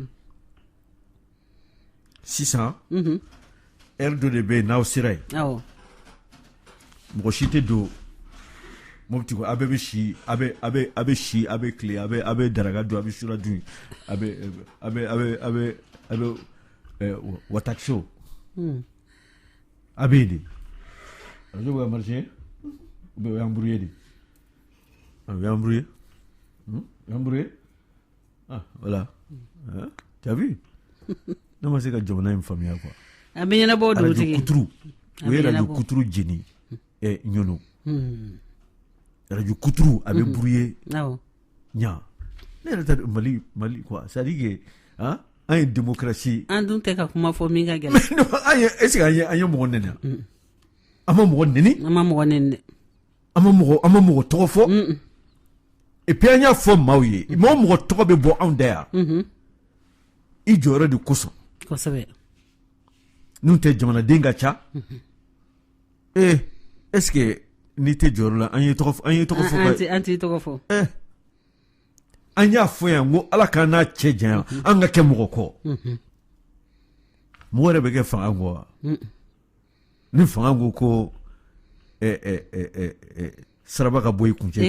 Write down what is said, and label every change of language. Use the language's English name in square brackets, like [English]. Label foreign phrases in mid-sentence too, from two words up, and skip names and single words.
[Bambara] sisan heure dɔ de bɛ yen n'aw sera yen mɔgɔ si tɛ don Mopti ko a bɛɛ bɛ si a bɛ si a bɛ tile a bɛ daraka dun a bɛ sura dun a bɛ watakso a bɛ yen de radio bɛ ka marché [French] ou bien [Bambara] o y'an brouillé de o y'an brouillé [French] voilà tu as vu [Bambara] ne ma se ka jamana in faamuya quoi a bɛ ɲɛnabɔ dugutigi radio kuturu o ye radio kuturu jeni ɲɔnɔ radio kuturu a bɛ brouillé ɲa ne yɛrɛ ta Mali quoi [French] c'est à dire que [Bambara] an ye démocratie an dun tɛ ka kuma fɔ min ka gɛlɛn [French] est-ce que [Bambara] an ye mɔgɔ nɛni an ma mɔgɔ nɛni an ma mɔgɔ nɛni dɛ an ma mɔgɔ tɔgɔ fɔ [French] et puis [Bambara] an y'a fɔ maaw ye mɔgɔ tɔgɔ bɛ bɔ anw da yan i jɔyɔrɔ de kosɔn kosɛbɛ n'u tɛ jamanaden ka ca [French] est-ce que [Bambara] n'i tɛ jɔyɔrɔ la an ye tɔgɔ fɔ an t'i tɔgɔ fɔ an y'a fɔ yan ko Ala k'an n'a cɛ janya an ka kɛ mɔgɔ kɔ mɔgɔ yɛrɛ bɛ kɛ fanga kɔ wa ni fanga ko saraba ka bɔ i kuncɛ